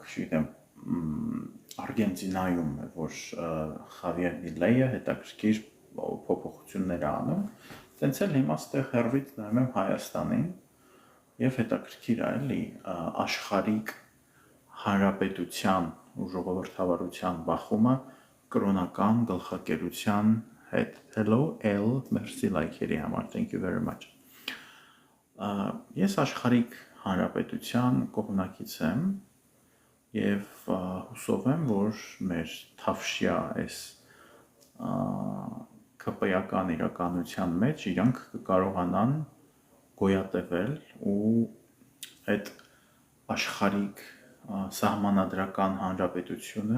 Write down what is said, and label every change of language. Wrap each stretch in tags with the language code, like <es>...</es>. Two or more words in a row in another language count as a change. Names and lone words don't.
<hy>չգիտեմ, Արգենտինայում է, որ Խավիեր Միլեյը հետաքրքիր փոփոխություններ է անում, տենց էլ հիմա ստեղ հեռվից նայում եմ Հայաստանին եւ հետաքրքիր է, էլի, աշխարհիկ հանրապետության ու ժողովրդավարության բախումը կրոնական գլխակերության հետ։ Hello, L, merci like-երի համար,</hy> <en>thank you very much։</en> <hy>Ես աշխարհիկ հանրապետության կողմնակից եմ եւ հուսով եմ, որ մեր թավշյա այս ԿՊ-ական իրականության մեջ իրանք կկարողանան գոյատևել ու այդ աշխարհիկ սահմանադրական հանրապետությունը</hy>